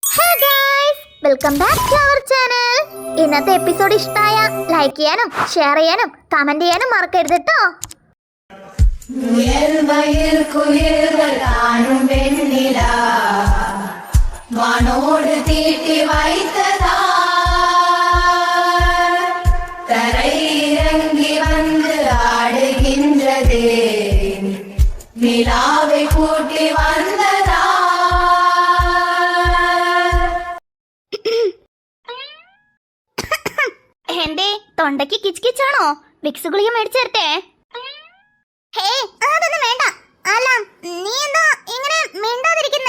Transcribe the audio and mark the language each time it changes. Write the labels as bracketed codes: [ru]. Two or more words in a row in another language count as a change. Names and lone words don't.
[en] Hey guys, welcome back to our channel. [ml] ഇന്നത്തെ എപ്പിസോഡ് ഇഷ്ടമായ ലൈക്ക് ചെയ്യാനും ഷെയർ ചെയ്യാനും കമന്റ് ചെയ്യാനും മറക്കരുത് ട്ടോ. [ta] வானோடு தீட்டி வைத்ததா தரை இறங்கி வந்து ஆடுகின்றது நிலாவை கூட்டி வந்ததா. [ml] എന്റെ തൊണ്ടയ്ക്ക് കിച്ച്കിച്ചാണോ? വിക്സ് ഗുളിക മേടിച്ചേരട്ടെ? ഹേയ്, അതൊന്നും വേണ്ട. അല്ല, നീ എന്താ ഇങ്ങനെ മിണ്ടാതിരിക്കുന്നേ?